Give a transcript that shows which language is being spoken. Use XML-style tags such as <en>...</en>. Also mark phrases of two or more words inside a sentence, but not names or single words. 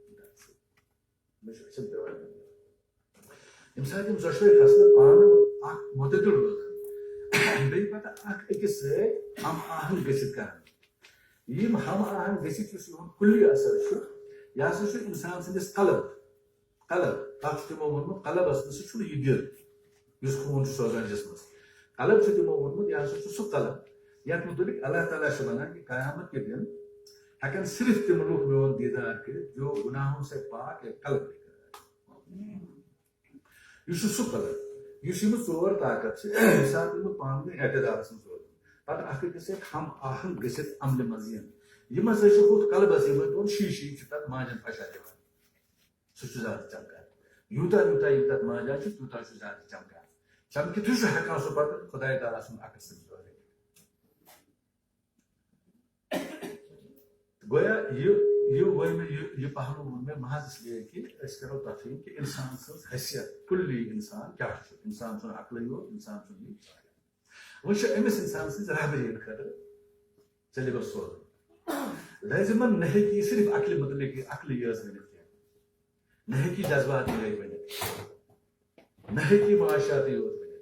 <ks>ییٚمہِ ساتہٕ یِم ژۄشوے کھسنہٕ پانہٕ اکھ معتدل روزان بیٚیہِ پتہٕ اکھ أکِس سۭتۍ ہم آہنگ گٔژھِتھ کران یم ہم آہنگ گٔژھِتھ یُس یِہُنٛد کُلی اثر چھُ یہِ ہسا چھُ انسان سٕنٛدِس قلب تتھ چھُ تِمو ووٚنمُت قلبس منٛز سُہ چھُنہٕ یہِ دِل یُس خوٗن چھُ سوزان جسمس قلب چھُ تِمو ووٚنمُت یہِ ہسا چھُ سُہ قلب یتھ متعلق اللہ تعالیٰ چھُ ونان کہ</ks> <ur>قیامت کے دن</ur> <ks>ہٮ۪کن صرف تِم لُکھ میون دیٖدار کٔرِتھ</ks> <ur>جو گُناہوں سے پاک ایک قلب</ur> <ks>یہ سُہ قلب یُس یِم ژور طاقت چھِ ییٚمہِ ساتہٕ یِم پانہٕ ؤنۍ اعتدالس منٛز روزن پتہٕ اکھ أکِس سۭتۍ ہم آہنگ گٔژھِتھ عملہِ منٛز یِن یِم ہسا چھِ ہُتھ قلبس یِمن دۄن شیٖشہٕ چھِ تتھ ماجن پھشا دِوان سُہ چھُ زیادٕ چمکان یوٗتاہ یوٗتاہ یِم تتھ ماجان چھِ تیوٗتاہ چھُ زیادٕ چمکان چمکِتھٕے چھُ ہٮ۪کان سُہ پتہٕ خۄداے تعالیٰ سُنٛد عکس تٔمِس بٲوِتھ</ks> <ur>گویا یہ پہلو</ur> <ks>ووٚن مےٚ</ks> <ur>محض اس لیے کہ</ur> <ks>أسۍ کرو تفہیم کہ انسان سٕنٛز حیثیت کُلی انسان کیاہ چھُ انسان سُنٛد عقلٕے یوت انسان سُنٛد یہِ وۄنۍ چھُ أمِس انسان سٕنٛز رہبری ہٕنٛدِ خٲطرٕ سیلبس سوزُن لٲزمن نہ ہیٚکہِ یہِ صرف عقلہِ متعلق عقلٕے یٲژ ؤنِتھ کینٛہہ نہ ہیٚکہِ یہِ جذبات یٲتۍ ؤنِتھ نہ ہیٚکہِ یہِ معاشیاتٕے یوت</ks>